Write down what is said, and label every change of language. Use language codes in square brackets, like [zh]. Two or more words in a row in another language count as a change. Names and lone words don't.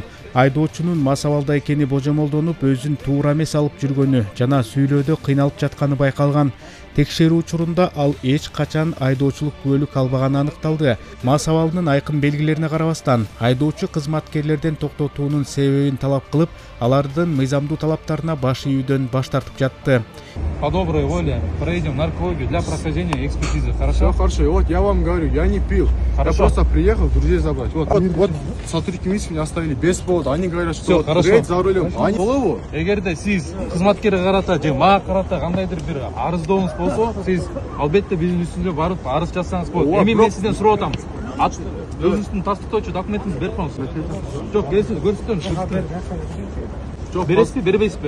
[ky] Айдоочунун мас абалда экени божомолдонуп, өзүн туура эмес алып жүргөнү жана сүйлөөдө кыйналып жатканы байкалган. Текшерүү учурунда ал эч качан айдоочулук күбөлүк албаганы аныкталды. Мас абалынын айкын белгилерине карабастан, айдоочу кызматкерлерден токтотуунун себебин талап кылып, алардын мыйзамдуу талаптарына баш ийүүдөн баш тартып жатты. [ru] По доброй воле пройдем наркологию для прохождения экспертизы. Хорошо? Хорошо, вот я вам говорю, я не пил. Хорошо. Я просто приехал друзей забрать. Вот сотрудники милиции меня оставили без повода. Они говорят, что хорошо. за рулем. Они голову. [ky] Эгерде сиз кызматкерге карата же мага карата кандайдыр бир арыздооңуз болсо, сиз албетте биздин үстүнө барып арыз жазсаңыз болот. Эми мен сизден сурап атам. Өзүңүздүн тастыктоочу документиңизди берип коюңуз. Жок, көрсөтөм. Çok Бересизби, бербейсизби?